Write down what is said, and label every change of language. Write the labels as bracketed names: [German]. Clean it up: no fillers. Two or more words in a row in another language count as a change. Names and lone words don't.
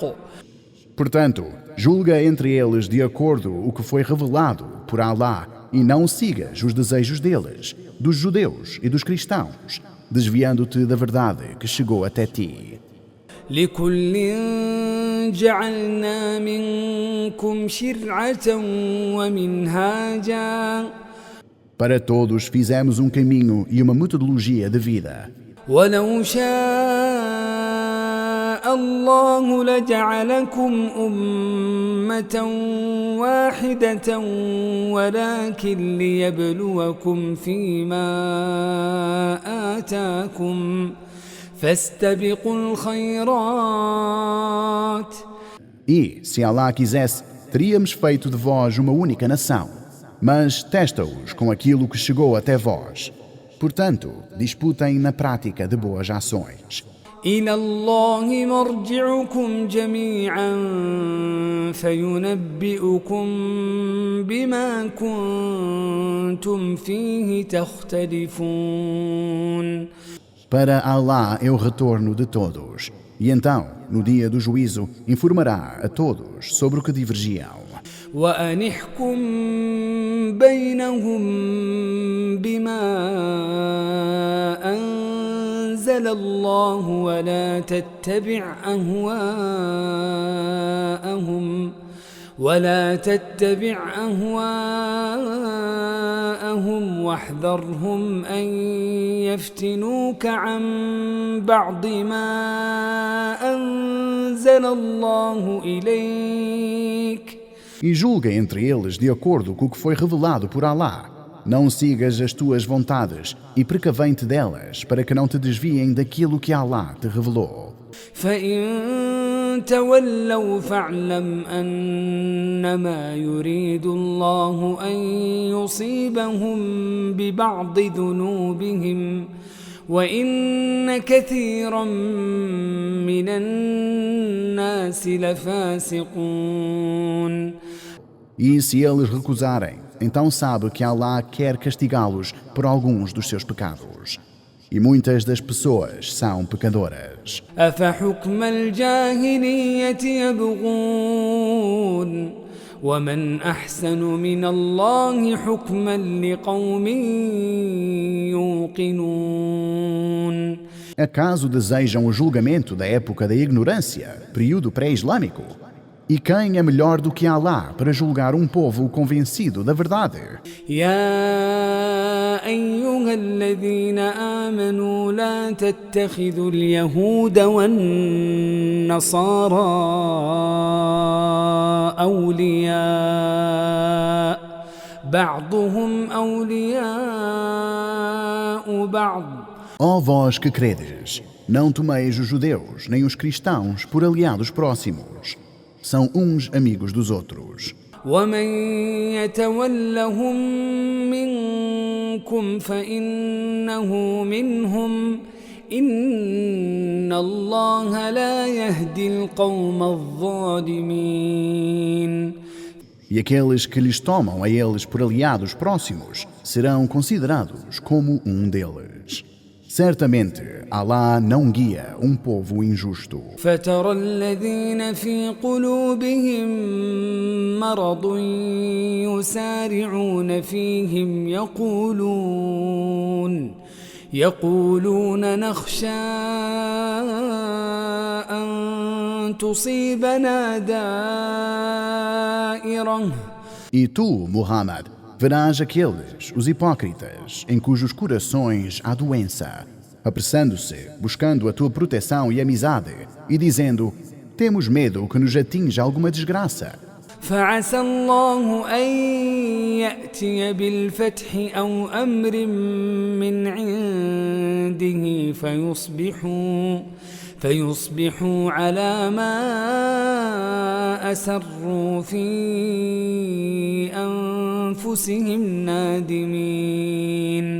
[Portuguese] Portanto, julga entre eles de acordo o que foi revelado por Allah e não sigas os desejos deles, dos judeus e dos cristãos, desviando-te da verdade que chegou até ti. [Arabic] لكل جعلنا منكم شرعة ومنهاجا. [Portuguese] Para todos fizemos um caminho e uma metodologia de vida. [Arabic] ولو شاء الله لجعلكم أمة واحدة ولكن ليبلوكم فيما آتاكم فاستبقوا الخيرات. [Portuguese] E, se Allah quisesse, teríamos feito de vós uma única nação, mas testa-os com aquilo que chegou até vós. Portanto, disputem na prática de boas ações. [Arabic] إلى الله مرجعكم جميعا فينبئكم بما كنتم فيه تختلفون. [Portuguese] Para Allah é o retorno de todos, e então, no dia do juízo, informará a todos sobre o que divergiam. [Arabic] وأن احكم بينهم بما أنزل الله ولا تتبع أهواءهم واحذرهم أن يفتنوك عن بعض ما أنزل الله إليك. [Portuguese] E julga entre eles de acordo com o que foi revelado por Allah. Não sigas as tuas vontades e precavem-te delas para que não te desviem daquilo que Allah te revelou. [Arabic] فإن تولوا فاعلم أنما يريد الله أن يصيبهم ببعض ذنوبهم وإن كثيرا من الناس لفاسقون. [Portuguese] E se eles recusarem, então sabe que Allah quer castigá-los por alguns dos seus pecados. E muitas das pessoas são pecadoras. [Arabic] أفحكم الجاهلية يبغون ومن أحسن من الله حكما لقوم يوقنون. [Portuguese] Acaso desejam o julgamento da época da ignorância, período pré-islâmico? E quem é melhor do que Allah para julgar um povo convencido da verdade? [Arabic] يا أيها الذين آمنوا لا تتخذوا اليهود والنصارى أولياء بعضهم أولياء بعض. [Portuguese] Ó vós que credes, não tomeis os judeus nem os cristãos por aliados próximos. São uns amigos dos outros. [Arabic] ومن يتولهم منكم فإنه منهم إن الله لا يهدي القوم الظالمين. [Portuguese] E aqueles que lhes tomam a eles por aliados próximos serão considerados como um deles. Certamente, Allah não guia um povo injusto. [Arabic] فترى الذين في قلوبهم مرض يسارعون فيهم يقولون نخشى أن تصيبنا دائرة. [Portuguese] E tu, Muhammad, verás aqueles, os hipócritas, em cujos corações há doença, apressando-se, buscando a tua proteção e amizade, e dizendo: temos medo que nos atinja alguma desgraça. [Arabic] فعسى الله أن يأتي بالفتح أو أمر من عنده فيصبحوا على ما أسروا في أنفسهم نادمين.